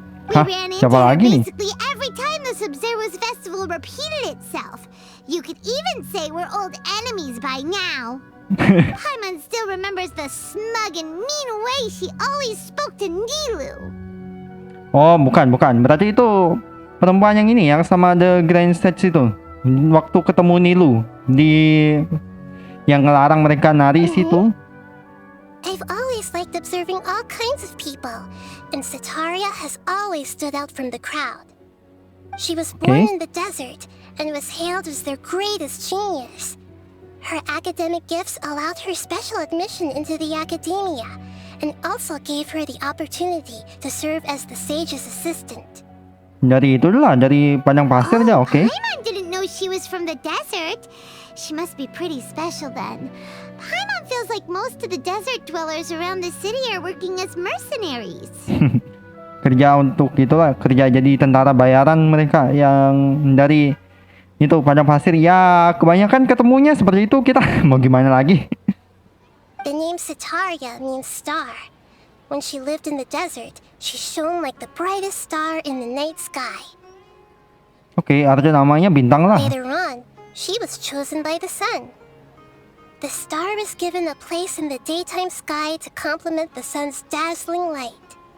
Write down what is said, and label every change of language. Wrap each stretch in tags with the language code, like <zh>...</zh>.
<en>We Hah? ran into</en> <id>Siapa</id> <en>her</en> <id>lagi nih?</id> <en>basically every time the Sub-Zero's festival repeated itself. You could even say we're old enemies by now. Paimon still remembers the smug and mean way she always spoke to Nilu.</en> <id>Oh, bukan. Berarti itu perempuan yang ini yang sama The Grand Stage itu. Waktu ketemu Nilu di yang ngelarang mereka nari situ.</id> <en>I've always liked observing all kinds of people, and Sataria has always stood out from the crowd. She was born Okay. in the desert and was hailed as their greatest genius. Her academic gifts allowed her special admission into the academia, and also gave her the opportunity to serve as the sage's assistant.</en> <id>Dari padang pasir aja, oke.</id> <en>Paimon didn't know she was from the desert. She must be pretty special then. Paimon feels like most of the desert dwellers around the city are working as mercenaries.</en> <id>Kerja untuk itulah, kerja jadi tentara bayaran mereka yang dari itu padang pasir. Ya, kebanyakan ketemunya seperti itu, kita mau gimana lagi?</id> <en>The name Sataria means star. When she lived in the desert, she shone like the brightest star in the night sky.</en> <id>Oke, artinya namanya bintang lah.</id> <en>Later on, she was chosen by the sun. The star was given a place in the daytime sky to complement the sun's dazzling light.</en>